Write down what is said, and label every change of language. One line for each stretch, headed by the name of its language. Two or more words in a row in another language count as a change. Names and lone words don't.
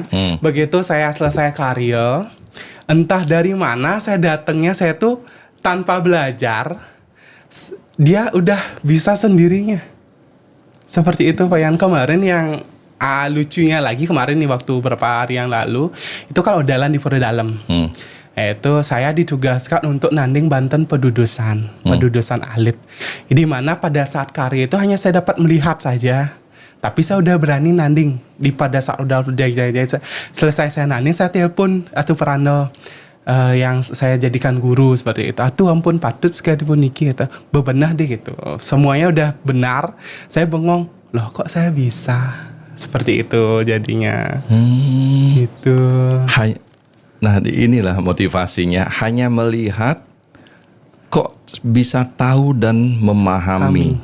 Indonesian: Begitu saya selesai karya, entah dari mana saya datangnya, saya tuh tanpa belajar, dia udah bisa sendirinya. Seperti itu Pak Yan. Kemarin yang lucunya lagi, kemarin nih waktu beberapa hari yang lalu, itu kalau dalan di Pura Dalam. Itu saya ditugaskan untuk nanding Banten pedudusan alit. Di mana pada saat karya itu hanya saya dapat melihat saja. Tapi saya udah berani nanding pada saat udah selesai saya nanding, saya telepon Atu Prano yang saya jadikan guru seperti itu.
Balinese: Atu ampun patut sekali pun niki gitu.
Indonesian: Bebenah deh gitu. Semuanya udah benar. Saya bengong, loh kok saya bisa seperti itu jadinya. Gitu. Nah inilah motivasinya, hanya melihat kok bisa tahu dan memahami.